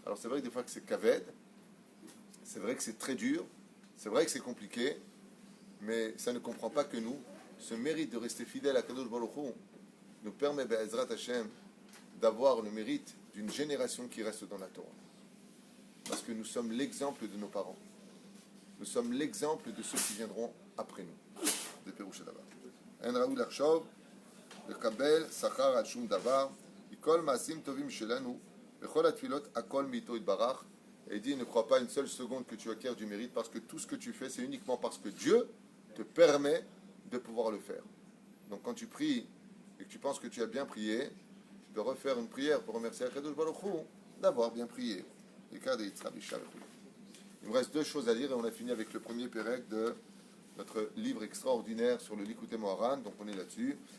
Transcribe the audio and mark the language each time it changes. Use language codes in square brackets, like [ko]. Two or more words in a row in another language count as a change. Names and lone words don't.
[fr] Alors c'est vrai que des fois que c'est kaved, c'est vrai que c'est très dur, c'est vrai que c'est compliqué, mais ça ne comprend pas que nous, ce mérite de rester fidèle à [he] הקדוש ברוך הוא [fr] nous permet, [he] בעזרת השם, [fr] d'avoir le mérite d'une génération qui reste dans la Torah. Parce que nous sommes l'exemple de nos parents. Nous sommes l'exemple de ceux qui viendront après nous. [he] זה פירוש הדבר. אין ראוי לחשוב, לקבל שכר על שום דבר, כי כל מעשים טובים שלנו, בכל התפילות, הכל מאיתו יתברך. [fr] Et il dit, ne crois pas une seule seconde que tu acquiers du mérite, parce que tout ce que tu fais, c'est uniquement parce que Dieu te permet de pouvoir le faire. Donc quand tu pries et que tu penses que tu as bien prié, tu dois refaire une prière pour remercier [he] הקדוש ברוך הוא [fr] d'avoir bien prié. Il me reste deux choses à lire et on a fini avec le premier pérec de notre livre extraordinaire sur le Likutei Moharan, donc on est là-dessus.